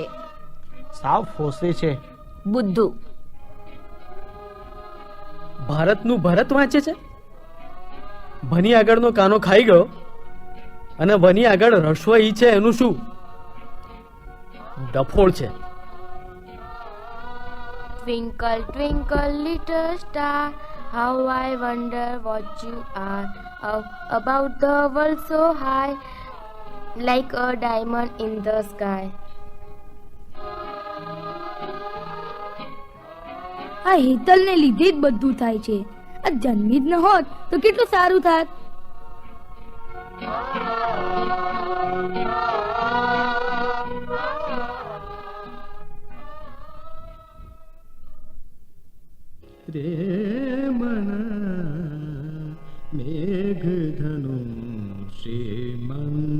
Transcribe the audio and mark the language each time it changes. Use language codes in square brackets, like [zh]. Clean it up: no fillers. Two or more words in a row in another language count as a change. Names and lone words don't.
[gu] સાવ ફોસી છે. બુદ્ધુ. ભારતનું ભરત વાંચે છે? ભની આગળનો કાનો ખાઈ ગયો અને ભની આગળ રસોઈ છે એનું શું? ડફોળ છે. [en] Twinkle, twinkle, little star, how I wonder what you are. About the world so high, like a diamond in the sky. [gu] આ હેતલને લીધે જ બધું થાય છે. આ જન્મી જ ન હોત તો કેટલું સારું થાત. રે મન મેઘધનુ શ્રીમન